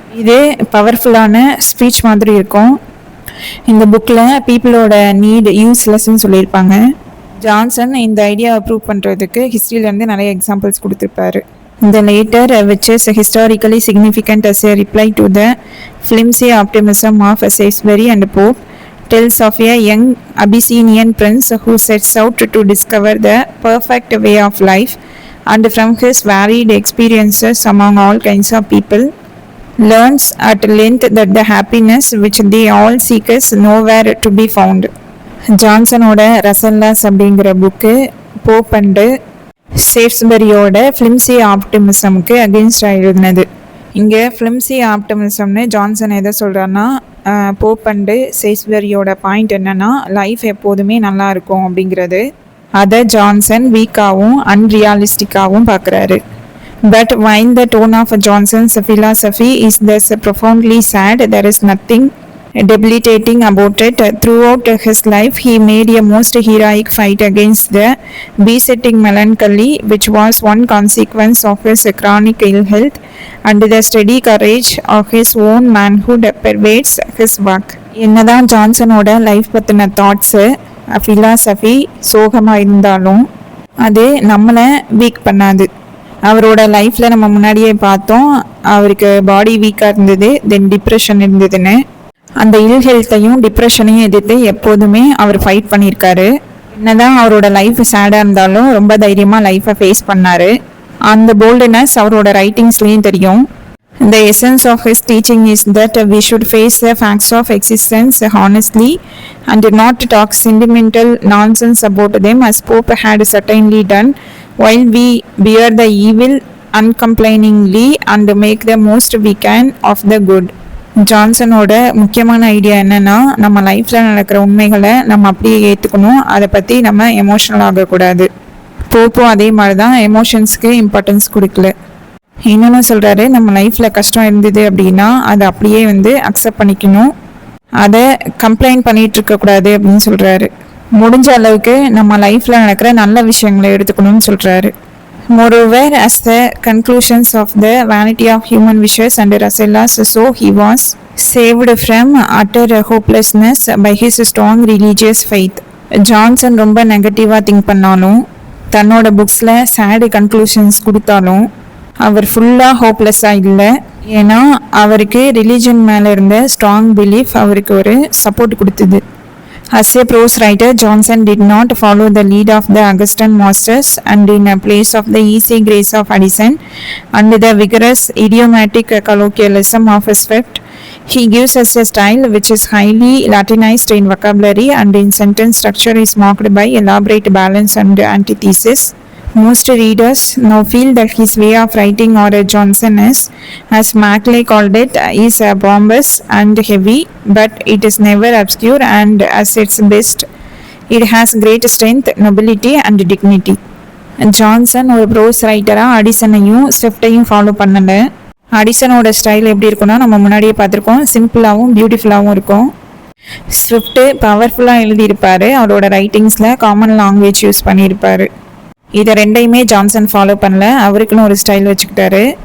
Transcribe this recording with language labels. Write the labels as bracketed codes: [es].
[ta] இது பவர்ஃபுல்லான ஸ்பீச் மாதிரி இருக்கும். இந்த புக்கில் பீப்புளோட நீட் யூஸ்லெஸ்ன்னு சொல்லியிருப்பாங்க. ஜான்சன் இந்த ஐடியாவை ப்ரூவ் பண்ணுறதுக்கு ஹிஸ்ட்ரியிலேருந்து நிறைய எக்ஸாம்பிள்ஸ் கொடுத்துருப்பாரு. [en] The later, which is historically significant as a reply to the flimsy optimism of Salisbury and Pope, tells of a young Abyssinian prince who sets out to discover the perfect way of life and from his varied experiences among all kinds of people, learns at length that the happiness which they all seek is nowhere to be found. [ta] ஜான்சனோட ரசல்லாஸ் அப்படிங்கிற book Pope and சேல்ஸ்பரியோட flimsy ஆப்டிமிசமுக்கு அகெயின்ஸ்டாக எழுதினது. இங்கே flimsy ஆப்டிமிசம்னு Johnson எதை சொல்கிறான்னா, Pope and சேல்ஸ்பரியோட point என்னென்னா life எப்போதுமே நல்லா இருக்கும் அப்படிங்கிறது. அதை ஜான்சன் வீக்காகவும் அன்ரியாலிஸ்டிக்காகவும் பார்க்குறாரு. [en] But while the tone of Johnson's philosophy is thus profoundly sad, there is nothing debilitating about it. Throughout his life, he made a most heroic fight against the besetting melancholy, which was one consequence of his chronic ill health, and the steady courage of his own manhood pervades his work. [ta] என்னதான் ஜான்சனோட life பற்றின thoughts, philosophy சோகமாக இருந்தாலும் அது நம்மளை week பண்ணாது. அவரோட லைஃப்பில் நம்ம முன்னாடியே பார்த்தோம், அவருக்கு பாடி வீக்காக இருந்தது, தென் டிப்ரெஷன் இருந்ததுன்னு. அந்த இல் ஹெல்த்தையும் டிப்ரெஷனையும் எதிர்த்து எப்போதுமே அவர் ஃபைட் பண்ணியிருக்காரு. என்னதான் அவரோட லைஃப் சேடாக இருந்தாலும் ரொம்ப தைரியமாக லைஃப்பை ஃபேஸ் பண்ணார். அந்த போல்டுனஸ் அவரோட ரைட்டிங்ஸ்லேயும் தெரியும். [en] The essence of his teaching is that we should face the facts of existence honestly and not talk sentimental nonsense about them, as Pope had certainly done, while we bear the evil uncomplainingly and make the most we can of the good. [ta] ஜான்சனோட முக்கியமான idea என்னென்னா, நம்ம லைஃப்பில் நடக்கிற உண்மைகளை நம்ம அப்படியே ஏற்றுக்கணும், அதை பற்றி நம்ம எமோஷனல் ஆகக்கூடாது. போப்போ அதே மாதிரி தான் எமோஷன்ஸ்க்கு இம்பார்ட்டன்ஸ் கொடுக்கல. என்னென்னு சொல்கிறாரு, நம்ம லைஃப்பில் கஷ்டம் இருந்தது அப்படின்னா அதை அப்படியே அக்செப்ட் பண்ணிக்கணும், அதை கம்ப்ளைண்ட் பண்ணிகிட்டு இருக்கக்கூடாது அப்படின்னு சொல்கிறாரு. முடிஞ்ச அளவுக்கு நம்ம லைஃப்பில் நடக்கிற நல்ல விஷயங்களை எடுத்துக்கணும்னு சொல்கிறாரு. [en] Moreover, as the conclusions of the Vanity of Human Wishes and Rasselas, so he was saved from utter hopelessness by his strong religious faith. [ta] Johnson ரொம்ப நெகட்டிவாக திங்க் பண்ணாலும், தன்னோட புக்ஸில் சேடு கன்க்ளூஷன்ஸ் கொடுத்தாலும் அவர் ஃபுல்லாக ஹோப்லெஸ்ஸாக இல்லை. ஏன்னா அவருக்கு ரிலீஜன் மேலே இருந்த ஸ்ட்ராங் பிலீஃப் அவருக்கு ஒரு சப்போர்ட் கொடுத்தது. [en] As a prose writer, Johnson did not follow the lead of the Augustan masters, and in place of the easy grace of Addison and the vigorous idiomatic colloquialism of Swift, he gives us a style which is highly Latinized in vocabulary and in sentence structure is marked by elaborate balance and antithesis. Most readers now feel that his way of writing, or Johnson is, as Macaulay called it, is bombast and heavy, but it is never obscure, and as its best, it has great strength, nobility and dignity. [ta] Johnson ஒரு pros ரைட்டராக அடிசனையும் ஸ்விஃப்டையும் follow பண்ணலை. அடிசனோட style எப்படி இருக்குன்னா, நம்ம முன்னாடியே பார்த்துருக்கோம், சிம்பிளாகவும் பியூட்டிஃபுல்லாகவும் இருக்கும். Swift பவர்ஃபுல்லாக எழுதியிருப்பார், அவரோட ரைட்டிங்ஸில் காமன் லாங்குவேஜ் யூஸ் பண்ணியிருப்பார். இதை ரெண்டையுமே ஜான்சன் ஃபாலோ பண்ணல, அவருக்குன்னு ஒரு ஸ்டைல் வச்சுக்கிட்டாரு.